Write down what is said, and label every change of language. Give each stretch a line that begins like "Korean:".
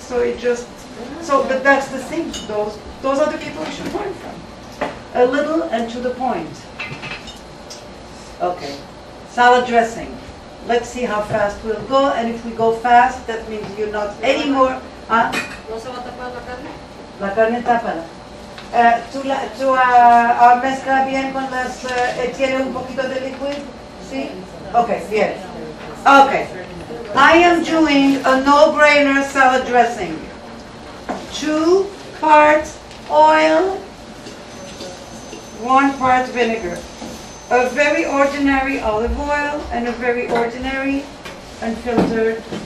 English: So it just, but that's the thing. Those are the people we should learn from. A little and to the point. Okay. Salad dressing. Let's see how fast we'll go. And if we go fast, that means you're not anymore.
Spanish: ¿No se va a tapar la carne? La carne tápala. Tú mezcla bien con las, tiene un poquito de liquid, ¿sí? Okay, bien. Okay.
English: I am doing a no-brainer salad dressing. 2 parts oil, 1 part vinegar. A very ordinary olive oil and a very ordinary unfiltered.